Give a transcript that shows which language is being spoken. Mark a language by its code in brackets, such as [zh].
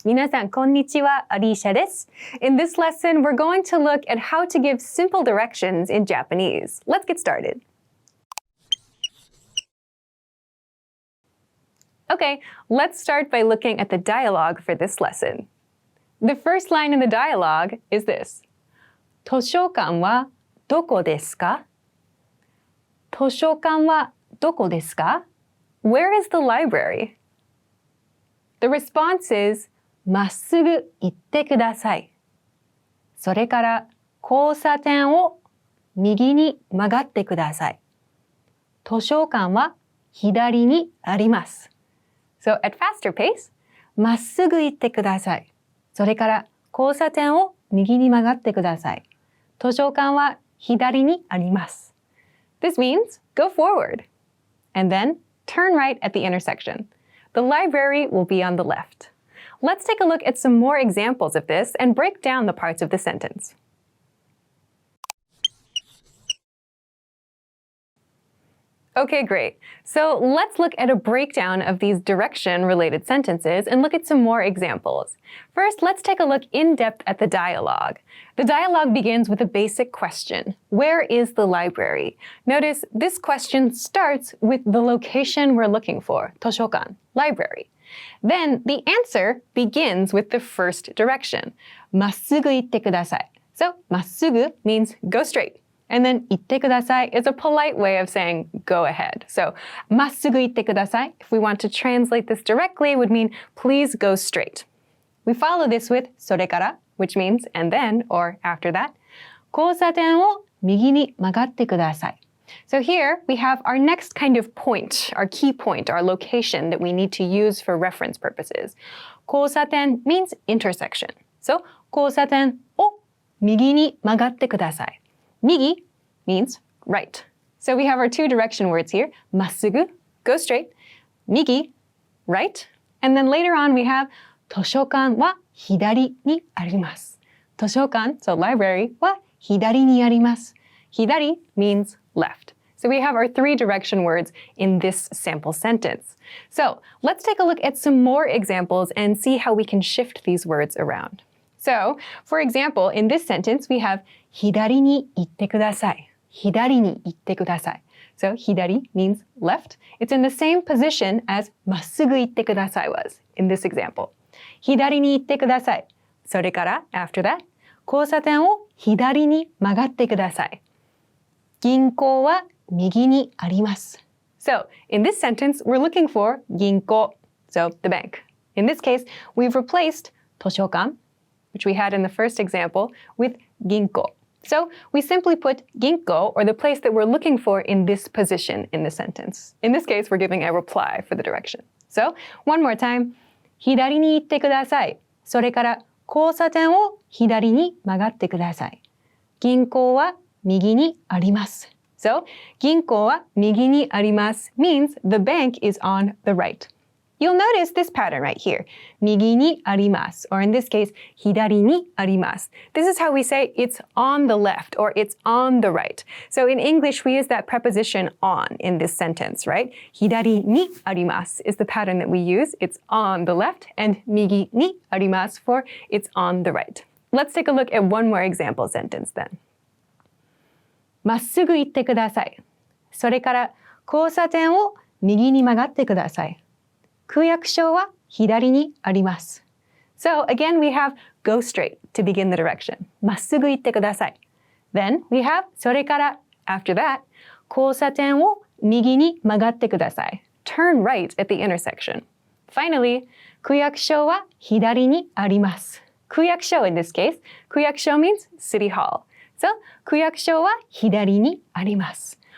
[ja] 皆さんこんにちは、Alicia です。 [en] In this lesson, we're going to look at how to give simple directions in Japanese. Let's get started. Okay, let's start by looking at the dialogue for this lesson. The first line in the dialogue is this. [ja] 図書館はどこですか?図書館はどこですか? [en] Where is the library? The response is [ja] まっすぐ行ってください。それから交差点を右に曲がってください。図書館は左にあります。 [en] So at faster pace, [ja] まっすぐ行ってください。それから交差点を右に曲がってください。図書館は左にあります。 [en] This means go forward and then turn right at the intersection. The library will be on the left. Let's take a look at some more examples of this and break down the parts of the sentence. Okay, great. So let's look at a breakdown of these direction-related sentences and look at some more examples. First, let's take a look in depth at the dialogue. The dialogue begins with a basic question. Where is the library? Notice this question starts with the location we're looking for, 図書館, library. Then the answer begins with the first direction, [ja] まっすぐ行ってください. [en] So, まっすぐ means go straight. And then [ja] 行ってください [en] is a polite way of saying go ahead. [ja] So, まっすぐ行ってください, [en] if we want to translate this directly, would mean please go straight. We follow this with それから, which means and then or after that. [ja] 交差点を右に曲がってください. [en] So here we have our next kind of point, our key point, our location that we need to use for reference purposes. 交差点 means intersection. [ja] So, 交差点を右に曲がってください. [en] Migi means right. So we have our two direction words here. まっすぐ, go straight. Migi, right. And then later on we have [ja] 図書館は左にあります. 図書館, [en] so library, [ja] は左にあります. [en] Hidari means left. So we have our three direction words in this sample sentence. So let's take a look at some more examples and see how we can shift these words around. So, for example, in this sentence, we have [ja] 左に行ってください. 左に行ってください. [en] So, 左 means left. It's in the same position as [ja] まっすぐ行ってください [en] was in this example. [ja] 左に行ってください. それから, [en] after that, [ja] 交差点を左に曲がってください. 銀行は右にあります. [en] So, in this sentence, we're looking for 銀行, so the bank. In this case, we've replaced 図書館, which we had in the first example, with ginko. So we simply put ginko, or the place that we're looking for, in this position in the sentence. In this case, we're giving a reply for the direction. So one more time. [ja] 左に行ってください. それから交差点を左に曲がってください. 銀行は右にあります. [en] So [ja] 銀行は右にあります [en] means the bank is on the right. You'll notice this pattern right here. [ja] 右にあります, [en] or in this case, [ja] 左にあります. [en] This is how we say it's on the left or it's on the right. So in English, we use that preposition on in this sentence, right? [ja] 左にあります [en] is the pattern that we use. It's on the left, and [ja] 右にあります [en] for it's on the right. Let's take a look at one more example sentence then. [ja] まっすぐ行ってください.それから交差点を右に曲がってください. 区役所は左にあります. [en] So again, we have go straight to begin the direction. [ja] まっすぐ行ってください. [en] Then we have [ja] それから [en] after that [ja] 交差点を右に曲がってください. [en] Turn right at the intersection. [ja] Finally, 区役所は左にあります. [en] 区役所 in this case, 区役所 means city hall. [ja] So 区役所は左にあります.